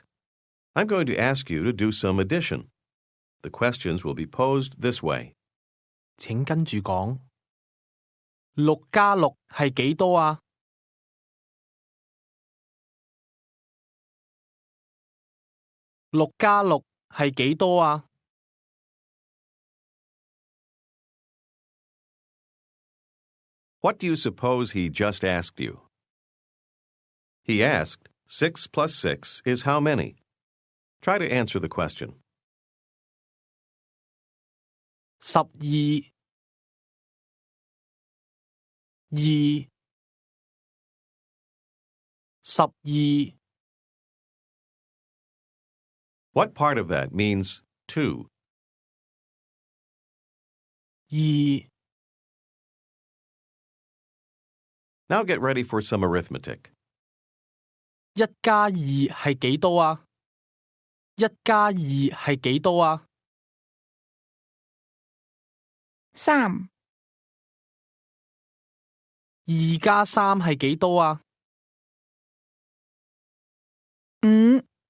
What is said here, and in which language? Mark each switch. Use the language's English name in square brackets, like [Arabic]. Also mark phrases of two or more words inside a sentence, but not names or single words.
[English] I'm going to ask you to do some addition. The questions will be posed this way. [Cantonese] 請跟住講。6加6係幾多啊？6加6係幾多啊？ [English] What do you suppose he just asked you? He asked, 6 plus 6 is how many? Try to answer the question. 12 2 12 What part of that means 2? 2 Now get ready for some arithmetic. [Cantonese] 1 加2係幾多啊？1加2係幾多啊 3 ？2加3係幾多啊 5